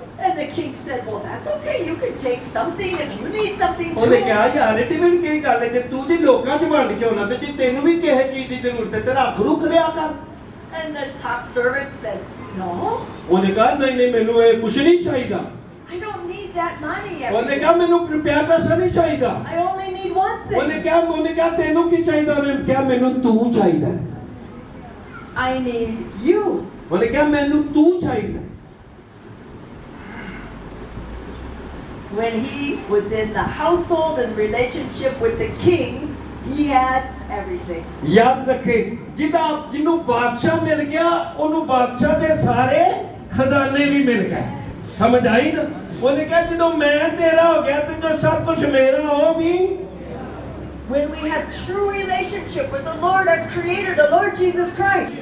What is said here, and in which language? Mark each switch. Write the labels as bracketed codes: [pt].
[en] And the king said, well, that's okay. You can take something if you need something [pa] ਉਹਨੇ [en] too. [pa] ਕਿਹਾ ਯਾਰ ਇਹ ਮੈਨੂੰ ਕਿਹੜੀ ਗੱਲ ਹੈ ਕਿ ਤੂੰ ਜੀ ਲੋਕਾਂ 'ਚ ਵੰਡ ਕੇ ਆਉਣਾ ਤੇ ਜੇ ਤੈਨੂੰ ਵੀ ਕਿਸੇ ਚੀਜ਼ ਦੀ ਜ਼ਰੂਰਤ ਹੈ ਤੇ ਰੱਖ ਰੁੱਖ ਲਿਆ ਕਰ [en] And the top servant said, no, [pa] ਉਹਨੇ ਕਿਹਾ ਨਹੀਂ ਮੈਨੂੰ ਇਹ ਕੁਝ ਨਹੀਂ ਚਾਹੀਦਾ [en] I don't need that money. [pa] ਉਹਨੇ ਕਿਹਾ ਮੈਨੂੰ ਰੁਪਿਆ ਪੈਸਾ ਨਹੀਂ ਚਾਹੀਦਾ [en] I only need one thing. [pa] ਉਹਨੇ ਕਿਹਾ ਤੈਨੂੰ ਕੀ ਚਾਹੀਦਾ ਉਹਨੇ ਕਿਹਾ ਮੈਨੂੰ ਤੂੰ ਚਾਹੀਦਾ [en] I need you. [pa] ਉਹਨੇ ਕਿਹਾ ਮੈਨੂੰ ਤੂੰ ਚਾਹੀਦਾ [en] When he was in the household and relationship with the king, he had everything. [pa] ਯਾਦ ਰੱਖੇ ਜਿਹਨੂੰ ਬਾਦਸ਼ਾਹ ਮਿਲ ਗਿਆ ਉਹਨੂੰ ਬਾਦਸ਼ਾਹ ਦੇ ਸਾਰੇ ਖਜ਼ਾਨੇ ਵੀ ਮਿਲ ਗਏ ਸਮਝ ਆਈ ਨਾ ਉਹਨੇ ਕਿਹਾ ਜਦੋਂ ਮੈਂ ਤੇਰਾ ਹੋ ਗਿਆ ਤੇ ਜੋ ਸਭ ਕੁਝ ਮੇਰਾ ਉਹ ਵੀ [en] When we have true relationship with the Lord, our Creator, the Lord Jesus Christ.